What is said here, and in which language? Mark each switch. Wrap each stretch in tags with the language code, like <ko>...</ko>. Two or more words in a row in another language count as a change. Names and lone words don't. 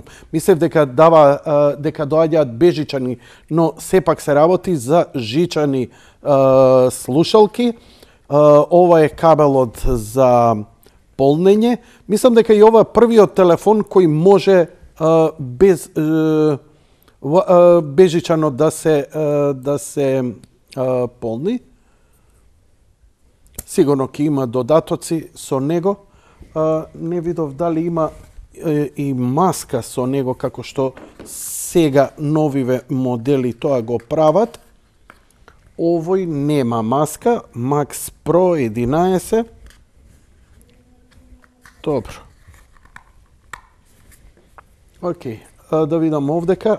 <mk>Мислев дека доаѓаат безжичани, но сепак се работи за жичани слушалки. Ова е кабелот за полнење. Мислам дека и ова е првиот телефон кој може без бежичано да се полни. Сигурно ки има додатоци со него. Не видов дали има и маска со него, како што сега новиве модели тоа го прават. Овој нема маска, Max Pro 11. Добро. Океј, да видам овдека.</mk>